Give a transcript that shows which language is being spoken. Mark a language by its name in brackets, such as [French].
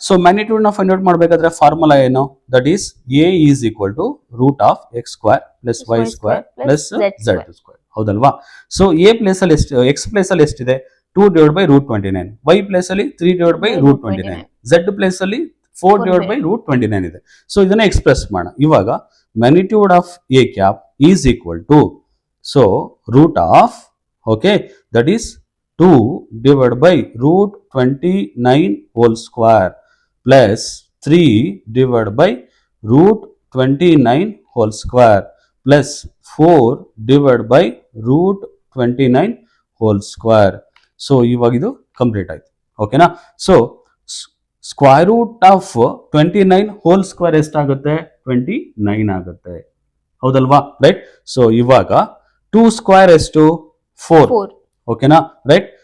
[English] so magnitude ನ find out [Kannada] ಮಾಡಬೇಕಾದ್ರೆ formula ಏನು, [English] that is a is equal to root of x square plus y square plus z square, [Kannada] ಹೌದಲ್ವಾ. So A place ಅಲ್ಲಿ ಎಷ್ಟು, X place ಅಲ್ಲಿ ಎಷ್ಟಿದೆ 2 divide by root 29, Y place ಅಲ್ಲಿ 3 divide by root 29, Z place ಅಲ್ಲಿ 4 divide by root 29 ಇದೆ. So ಇದನ್ನ express ಮಾಡೋಣ. [English] ಇವಾಗ magnitude of a cap is equal to, so root of, okay, that is 2 divided by root 29 whole square plus 3 divided by root 29 whole square plus 4 divided by root 29 whole square. [Kannada] So ಇವಾಗ ಇದು complete ಆಯ್ತು. ಓಕೆನಾ. So square root of 29 whole square ಎಷ್ಟಾಗುತ್ತೆ 29 ಆಗುತ್ತೆ, ಹೌದಲ್ವಾ. Right. So ಇವಾಗ 2 square ಎಷ್ಟು 4, ಓಕೆನಾ. ರೈಟ್.